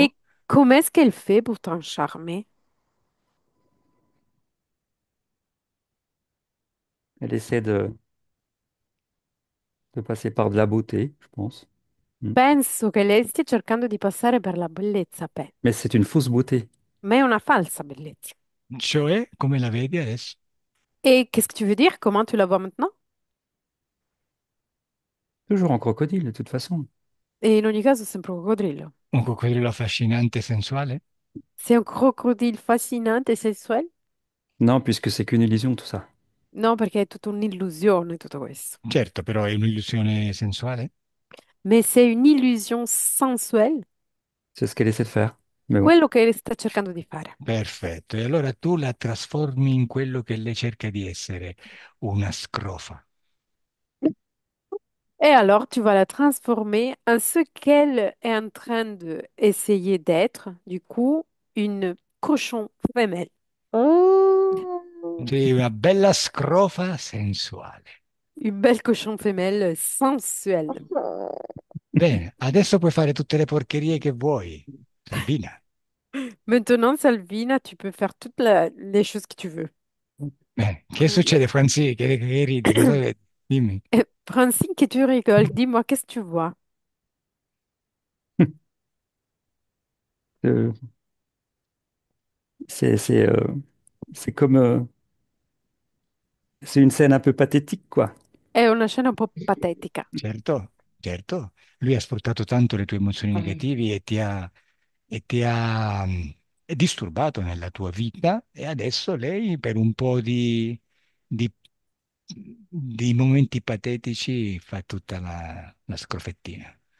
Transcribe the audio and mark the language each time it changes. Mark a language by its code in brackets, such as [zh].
[fr] Et comment est-ce qu'elle fait pour t'en charmer? Elle essaie de passer par de la beauté, je pense. Mm. [it] Penso che lei stia cercando di passare per la bellezza, [fr] Mais c'est une fausse beauté. [it] ma è una falsa bellezza. Cioè, come la vedi adesso? [fr] Et qu'est-ce que tu veux dire? Comment tu la vois maintenant? Toujours en crocodile, de toute façon. [it] E in ogni caso è sempre un coccodrillo. Un coccodrillo affascinante e sensuale? [fr] C'est un crocodile fascinante e sensuel? Non, puisque c'est qu'une illusion, tout ça. [it] No, perché è tutta un'illusione tutto questo. Certo, però è un'illusione sensuale? [fr] Mais c'est une illusion sensuelle, C'est ce qu'elle essaie de faire. Mais bon, [it] quello che sta cercando di fare. Perfetto. E allora tu la trasformi in quello che lei cerca di essere, una scrofa. [fr] Et alors, tu vas la transformer en ce qu'elle est en train d'essayer d'être, du coup, une cochon femelle. Ah. [it] Sì, una bella scrofa sensuale. [fr] Une belle cochon femelle sensuelle. [it] Bene, adesso puoi fare tutte le porcherie che vuoi, Salvina. [fr] Maintenant, Salvina, tu peux faire les choses que tu veux. [it] Bene, che succede, Franzi? Che ridi? Cosa vedi? Dimmi. [fr] Francine, que tu rigoles, dis-moi, qu'est-ce que tu vois? euh, c'est c'est euh, c'est comme c'est une scène un peu pathétique, quoi. [it] È una scena un po' patetica. Certo. certo, lui ha sfruttato tanto le tue emozioni negative e ti ha disturbato nella tua vita e adesso lei per un po' di- di momenti patetici fa tutta la scrofettina.